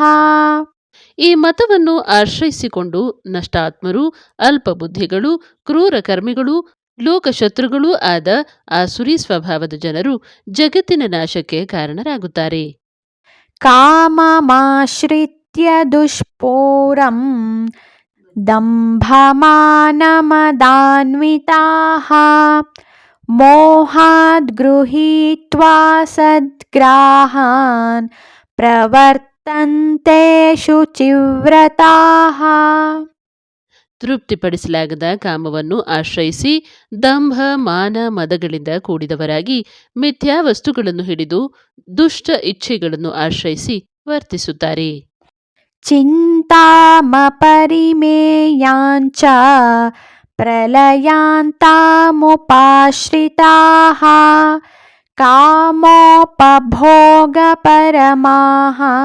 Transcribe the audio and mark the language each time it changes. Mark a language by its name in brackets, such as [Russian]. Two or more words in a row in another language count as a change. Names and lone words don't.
[Kannada] ಈ ಮತವನ್ನು ಆಶ್ರಯಿಸಿಕೊಂಡು ನಷ್ಟಾತ್ಮರು, ಅಲ್ಪಬುದ್ಧಿಗಳು, ಕ್ರೂರ ಕರ್ಮಿಗಳು, ಲೋಕಶತ್ರುಗಳೂ ಆದ ಆಸುರಿ ಸ್ವಭಾವದ ಜನರು ಜಗತ್ತಿನ ನಾಶಕ್ಕೆ ಕಾರಣರಾಗುತ್ತಾರೆ. [Sanskrit] ಕಾಮಮಾಶ್ರಿತ್ಯ दुष्पूरं दम्भमानमदान्विताः मोहाद् गृहीत्वा सद्ग्राहान् प्रवर्तन्ते शुचिव्रताः. [Kannada] ತೃಪ್ತಿಪಡಿಸಲಾಗದ ಕಾಮವನ್ನು ಆಶ್ರಯಿಸಿ ದಂಭ ಮಾನ ಮದಗಳಿಂದ ಕೂಡಿದವರಾಗಿ ಮಿಥ್ಯಾ ವಸ್ತುಗಳನ್ನು ಹಿಡಿದು ದುಷ್ಟ ಇಚ್ಛೆಗಳನ್ನು ಆಶ್ರಯಿಸಿ ವರ್ತಿಸುತ್ತಾರೆ. [Sanskrit] ಚಿಂತಾಮಪರಿಮೇಯಾಂಚ ಪ್ರಲಯಾಂತಾಮುಪಾಶ್ರಿತಾಃ ಕಾಮೋಪಭೋಗಪರಮಾಃ